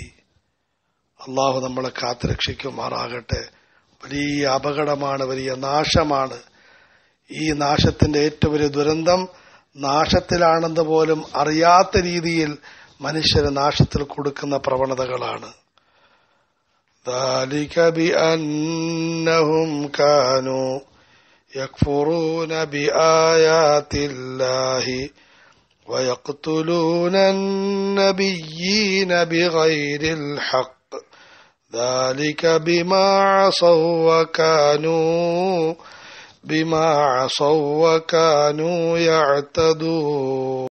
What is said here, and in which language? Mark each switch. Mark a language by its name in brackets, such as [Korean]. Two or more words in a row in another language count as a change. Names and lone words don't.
[Malayalam] അള്ളാഹു നമ്മളെ കാത്തുരക്ഷിക്കുമാറാകട്ടെ. വലിയ അപകടമാണ്, വലിയ നാശമാണ്. ഈ നാശത്തിന്റെ ഏറ്റവും വലിയ ദുരന്തം നാശത്തിലാണെന്ന് പോലും അറിയാത്ത രീതിയിൽ മനുഷ്യരെ നാശത്തിൽ കൊടുക്കുന്ന പ്രവണതകളാണ്. [Arabic] ذَلِكَ بِأَنَّهُمْ كَانُوا يَكْفُرُونَ بِآيَاتِ اللَّهِ وَيَقْتُلُونَ النَّبِيِّينَ بِغَيْرِ الْحَقِّ ذَلِكَ بِمَا عَصَوْا وَكَانُوا يَعْتَدُونَ.